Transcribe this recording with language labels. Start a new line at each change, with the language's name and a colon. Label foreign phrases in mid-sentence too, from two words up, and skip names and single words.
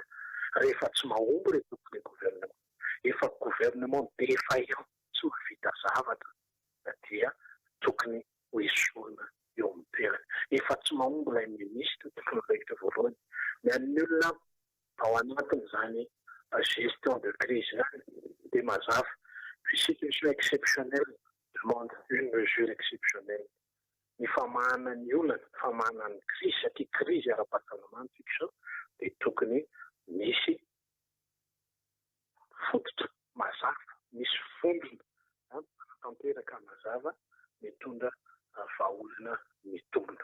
Malagasy: Rehefa tsy mahomby reto tompony gouvernement, efa gouvernement dia efa eo tsy vita zavatra dia tokony ho esorina eo amin'ny toerana. Efa tsy mahomby ilay minisitra tontolo andraikitra voalohany ny olona ao anatin'izany
French: gestion de crise
Malagasy: zany dia mazava
French: puis situation exceptionnelle demande une mesure exceptionnelle.
Malagasy: Ny famahana ny olana, famahana ny crise satria crise ara-pahasalamana tsika izao dia tokony misy fototra mazava, misy fondrona tanteraka mazava mitondra vahaolana mitombona.